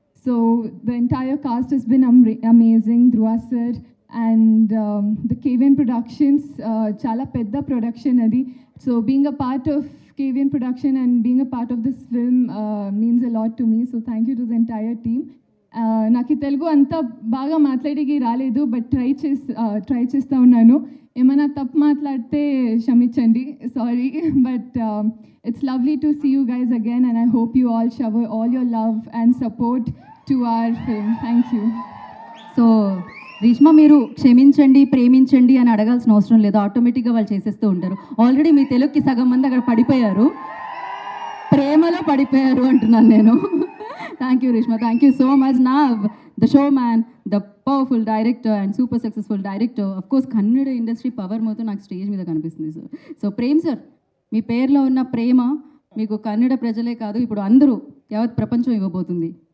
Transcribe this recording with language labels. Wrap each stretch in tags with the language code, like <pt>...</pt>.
<en>So the entire cast has been amazing. Dhruva sir and the KVN Productions,</en> <te>chala pedda production adi.</te> <en>So being a part of KVN Production and being a part of this film means a lot to me. So thank you to the entire team.</en> <te>నాకు తెలుగు అంత బాగా మాట్లాడేకి రాలేదు, but try చేస్తూ ఉన్నాను. ఏమైనా తప్పు మాట్లాడితే క్షమించండి, sorry.</te> <en>But it's lovely to see you guys again and I hope you all shower all your love and support to our film. Thank you.</en> <te>So Reeshma, మీరు క్షమించండి, ప్రేమించండి అని అడగాల్సిన అవసరం లేదు, ఆటోమేటిక్గా వాళ్ళు చేసేస్తూ ఉంటారు. ఆల్రెడీ మీ తెలుగుకి సగం మంది అక్కడ పడిపోయారు, ప్రేమలో పడిపోయారు అంటున్నాను నేను.</te> <en>Thank you, Rishma. Thank you so much. Now, the showman, the powerful director and super successful director. Of course, Kannada industry power moto</en> <te>నాకు స్టేజ్ మీద కనిపిస్తుంది సార్. సో ప్రేమ్ సార్, మీ పేరులో ఉన్న ప్రేమ మీకు కన్నడ ప్రజలే కాదు, ఇప్పుడు అందరూ యావత్ ప్రపంచం ఇవ్వబోతుంది.</te>